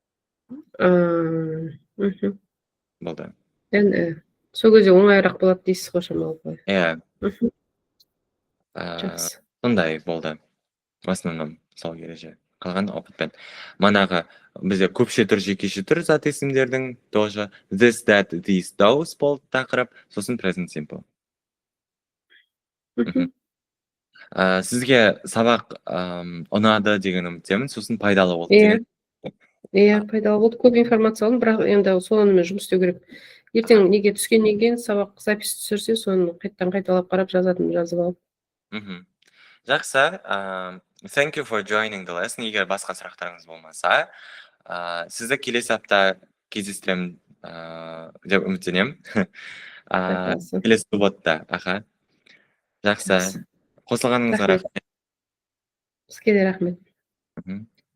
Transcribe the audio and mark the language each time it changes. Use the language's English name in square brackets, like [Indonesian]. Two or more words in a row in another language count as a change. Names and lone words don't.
[Kazakh] Болды. Сол кезде оңайырақ болады дейсіз ғой шамалы. Жақсы. Сондай болды. [Russian] В основном [Kazakh] сол ереже. Қалған опытпен. Манағы бізде көпше түр, жекеше түр зат есімдердің тоже [English] this, that, these, those [Kazakh] болды тақырып, сосын [English] present simple. [Kazakh] Сізге сабақ ұнады деген үміттемін, сосын пайдалы болды деген. Пайдалы болды, көп информация алдым, бірақ енді сонымен жұмыс істеу керек. Ертең неге түскеннен кейін сабақ запись түсірсе, соны қайталап қарап жазып алып. Жақсы. [English] Thank you for joining the lesson. [Kazakh] Егер басқа сұрақтарыңыз болмаса, сізді келесі апта кездестіремін деп үміттенемін. Келесі субботта. Жақсы. Қосылғаныңызға рахмет. Сізге де рахмет.